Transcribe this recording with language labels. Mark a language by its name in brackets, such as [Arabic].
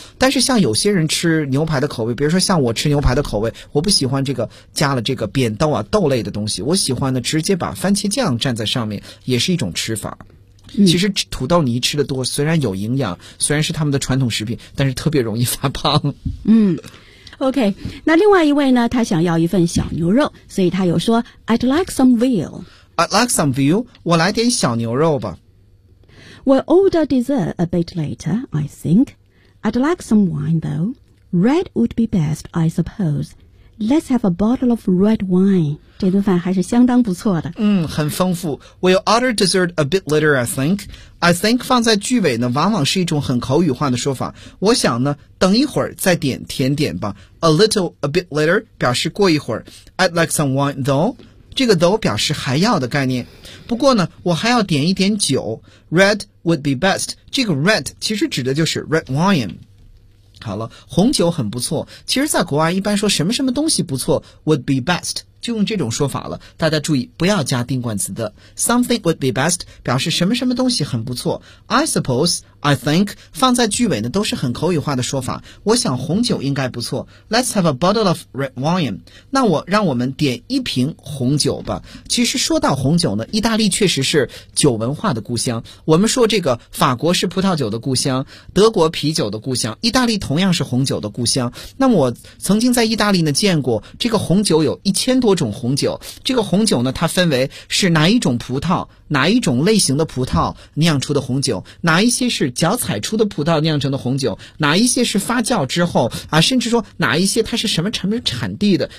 [Chinese] 但是像有些人吃牛排的口味，比如说像我吃牛排的口味，我不喜欢这个加了这个扁豆啊豆类的东西，我喜欢呢直接把番茄酱蘸在上面，也是一种吃法。其实土豆泥吃的多虽然有营养，虽然是他们的传统食品，但是特别容易发胖。嗯 OK, 那另外一位呢他想要一份小牛肉，所以他有说 [English] I'd like some veal. I'd like some veal, [Chinese] 我来点小牛肉吧。 [English] We'll order dessert a bit later, I think. I'd like some wine though. Red would be best, I suppose. Let's have a bottle of red wine. [Chinese] 这顿饭还是相当不错的。嗯，很丰富。 [English] We'll order dessert a bit later, I think. [Chinese] I think 放在句尾呢，往往是一种很口语化的说法。我想呢，等一会儿再点甜点吧。 [English] A little, a bit later [Chinese] 表示过一会儿。 [English] I'd like some wine, though. [Chinese] 这个 though 表示还要的概念。不过呢，我还要点一点酒。 [English] Red would be best. 这个 red [Chinese] 其实指的就是 [English] red wine. [Chinese] 好了，红酒很不错。其实在国外一般说什么什么东西不错 [English] would be best [Chinese] 就用这种说法了，大家注意不要加定冠词的 [English] something would be best [Chinese] 表示什么什么东西很不错。 [English] I suppose, I think [Chinese] 放在句尾呢都是很口语化的说法，我想红酒应该不错。 [English] Let's have a bottle of red wine, [Chinese] 那我让我们点一瓶红酒吧。其实说到红酒呢，意大利确实是酒文化的故乡，我们说这个法国是葡萄酒的故乡，德国啤酒的故乡，意大利同样是红酒的故乡。那么我曾经在意大利呢见过这个红酒，有1000多种红酒。这个红酒呢它分为是哪一种葡萄，哪一种类型的葡萄酿出的红酒，哪一些是脚踩出的葡萄酿成的红酒，哪一些是发酵之后啊，甚至说哪一些它是什么产品产地的。